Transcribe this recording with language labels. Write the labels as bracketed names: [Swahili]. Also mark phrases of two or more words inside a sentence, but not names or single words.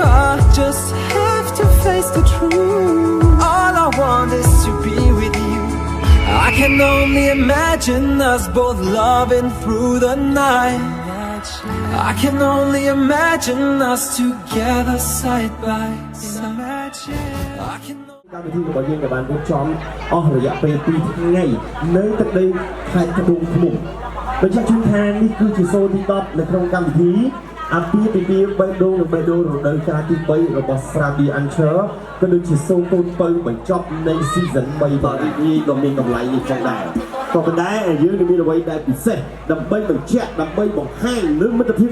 [English] I just have to face the truth. All I want is to be with you. I can only imagine us both loving through the night. I can only imagine us together side by side. I can [Khmer] កម្មវិធីរបស់យើងក៏បានរៀបចំអស់រយៈពេល2ថ្ងៃនៅទឹកដីខេត្តត្បូងឃ្មុំបញ្ជាក់ជូនថានេះគឺជាសូនទី10នៅក្នុងកម្មវិធីអាពាហ៍ពិពាហ៍បេះដូងនិងបេះដូងរដូវកាលទី3របស់ Srabi Anchor ក៏ដូចជាសូនកូនពៅបញ្ចប់នៃ season 3ដល់នេះក៏មានតម្លៃនេះផងដែរក៏ប៉ុន្តែយើងនឹងមានអ្វីដែលពិសេសដើម្បីបញ្ជាក់ដើម្បីបង្ហាញលើមិត្តភាព